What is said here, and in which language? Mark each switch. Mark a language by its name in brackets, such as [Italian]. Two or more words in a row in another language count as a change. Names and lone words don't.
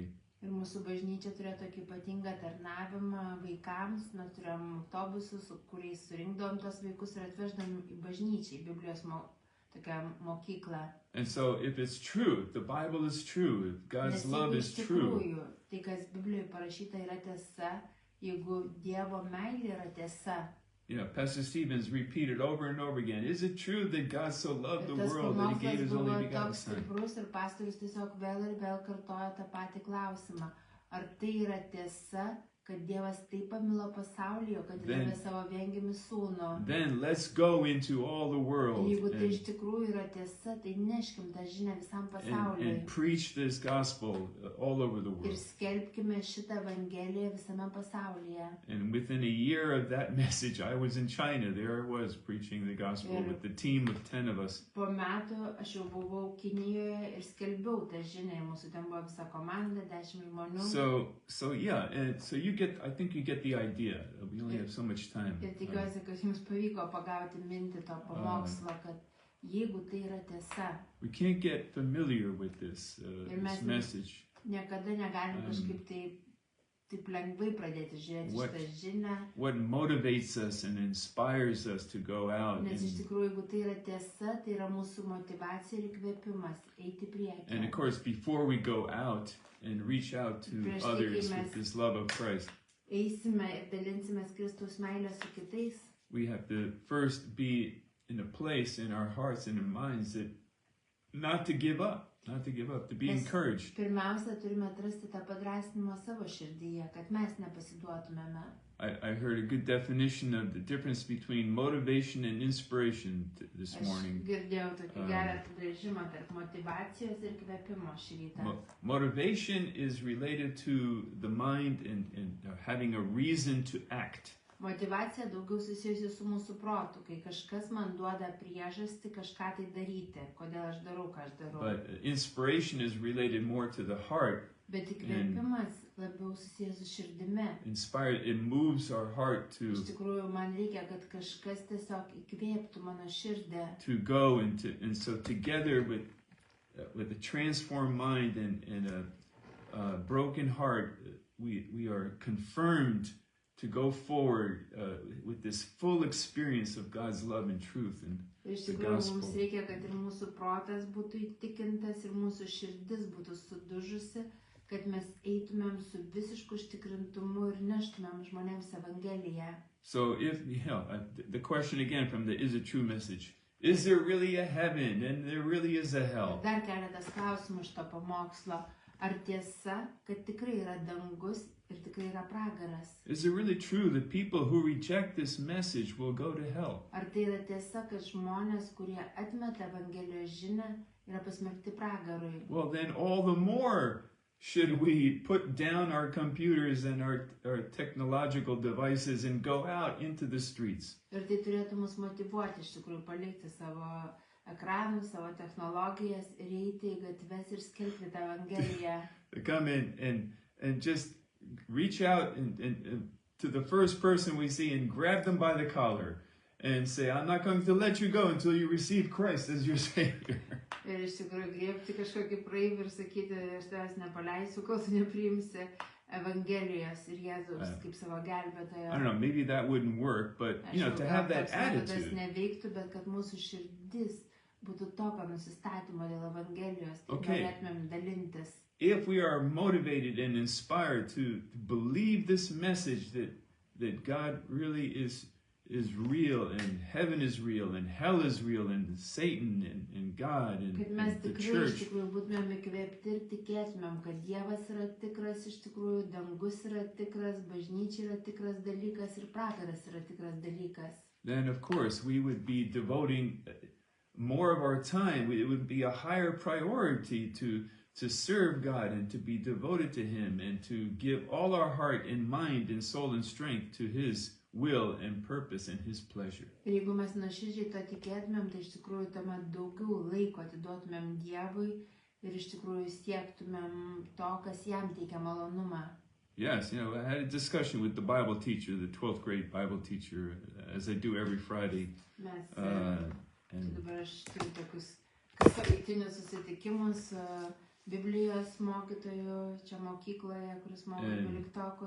[Lithuanian] Ir mūsų bažnyčia turėjo tokį ypatingą tarnavimą vaikams, mes turėjom autobusus, kuriais surinkdavom tos vaikus ir atveždavom į bažnyčią, į Biblijos tokią mokyklą. [English] And so if it's true, if the Bible is true, if God's love is true, [Lithuanian] tai kas Biblijoje parašyta yra tiesa, jeigu Dievo meilė yra tiesa. [English] yeah, Pastor Stevens repeated over and over again, is it true that God so loved the [Lithuanian] Ir tas [English] world that he gave [Lithuanian] pamokslas [English] his [Lithuanian] buvo [English] only begotten [Lithuanian] toks [English] Son? [Lithuanian] stiprus ir pastorius tiesiog vėl ir vėl kartojo tą patį klausimą. Ar tai yra tiesa, kad Dievas taip pamilo pasaulį, kad davė savo viengimį sūnų? [English] Then let's go into all the world [Lithuanian] Jeigu tai iš tikrųjų yra tiesa, tai neškim tą žinią visam pasauliui. [English] and preach this gospel all over the [Lithuanian] Ir [English] world. [Lithuanian] skelbkime šitą evangeliją visame pasaulyje. [English] And within a year of that message, I was in China. There I was preaching the gospel with the team of 10 of us. [Lithuanian] Po metų aš jau buvau Kinijoje ir skelbiau tą žinią. Mūsų ten buvo visa komanda, 10 žmonių. [English] So yeah, and so I think you get the idea. We only have so much time. [Lithuanian] Ir tikiuosi, kad jums pavyko pagauti mintį to pamokslo, kad jeigu tai yra tiesa, [English] We can't get familiar with this message. [Lithuanian] niekada negalim kažkaip taip lengvai pradėti žiūrėti šitą žinią. [English] What motivates us and inspires us to go out. [Lithuanian] Nes iš tikrųjų, jeigu tai yra tiesa, tai yra mūsų motivacija ir įkvėpimas eiti priekį. [English] And of course, before we go out and reach out to others with this love of Christ, [Lithuanian] eisime ir dalinsimės Kristaus meilę su kitais. [English] we have to first be in a place in our hearts and in minds that not to give up, to be encouraged. [Lithuanian] Pirmiausia, turime atrasti tą padrasnimą savo širdyje, kad mes nepasiduotumėme. [English] I heard a good definition of the difference between motivation and inspiration this [Lithuanian] Aš [English] morning. [Lithuanian] girdėjau tokį gerą apibrėžimą tarp motyvacijos ir kvėpimo šį rytą. [English] Motivation is related to the mind and having a reason to act. [Lithuanian] Motyvacija daugiau susijusi su mūsų protu, kai kažkas man duoda priežastį kažką tai daryti, kodėl aš darau, ką aš darau. [English] But inspiration is related more to the heart. [Lithuanian] Bet įkvėpimas labiau susijęs su širdimi. [English] Inspired, it moves our heart [Lithuanian] Iš tikrųjų, man reikia, kad kažkas tiesiog įkvėptų mano širdį. [English] to go and so together with a transformed mind and a broken heart, we are confirmed to go forward with this full experience of God's love and truth and [Lithuanian] Iš [English] the [Lithuanian] tikrųjų, mums [English] gospel. [Lithuanian] reikia, kad ir mūsų protas būtų įtikintas ir mūsų širdis būtų sudužusi, kad mes eitumėm su visišku užtikrintumu ir neštumėm žmonėms Evangeliją. [English] So the question again from the Is It True message, is there really a heaven and there really is a hell? [Lithuanian] Dar keletas klausimų iš to pamokslo. Ar tiesa, kad tikrai yra dangus ir tikrai yra pragaras? [English] Is it really true that people who reject this message will go to hell? [Lithuanian] Ar tai yra tiesa, kad žmonės, kurie atmeta Evangelijos žinią, yra pasmerkti pragarui? [English] Well, then all the more should we put down our computers and our technological devices and go out into the streets. [Lithuanian] Ir tai turėtų mus motyvuoti iš tikrųjų palikti savo ekranus, savo technologijas ir eiti į gatves ir skelbti tą Evangeliją. [English] To come in and just reach out and to the first person we see and grab them by the collar and say, I'm not going to let you go until you receive Christ as your Savior. [Lithuanian] Ir iš tikrųjų griebti kažkokį praeivį ir sakyti, aš tavęs nepaleisiu, kol tu nepriimsi Evangelijos ir Jėzaus kaip savo gelbėtojo. [English] I don't know, maybe that wouldn't work, but to have that attitude. [Lithuanian] Neveiktų, bet kad mūsų širdis būtų tokio nusistatymo dėl Evangelijos, tai [English] Okay. [Lithuanian] norėtumėm dalintis. [English] If we are motivated and inspired to believe this message that God really is real and heaven is real and hell is real and Satan and God [Lithuanian] Kad [English] and [Lithuanian] mes [English] the [Lithuanian] tikrai iš [English] church, [Lithuanian] tikrųjų būtumėm įkvėpti ir tikėtumėm, kad Dievas yra tikras iš tikrųjų, dangus yra tikras, bažnyčia yra tikras dalykas ir pragaras yra tikras dalykas. [English] then of course we would be devoting more of our time. It would be a higher priority to serve God and to be devoted to Him and to give all our heart and mind and soul and strength to His will and purpose and His pleasure. [Lithuanian] Ir jeigu mes nuoširdžiai to tikėtumėm, tai iš tikrųjų tuomet daugiau laiko atiduotumėm Dievui ir iš tikrųjų siektumėm to, kas jam teikia malonumą. [English] Yes, I had a discussion with the Bible teacher, the 12th grade Bible teacher, as I do every Friday. [Lithuanian] Mes [English] And [Lithuanian] dabar aš turiu tokius savaitinius susitikimus su Biblijos mokytoju čia mokykloje, kuris moko 12-okus.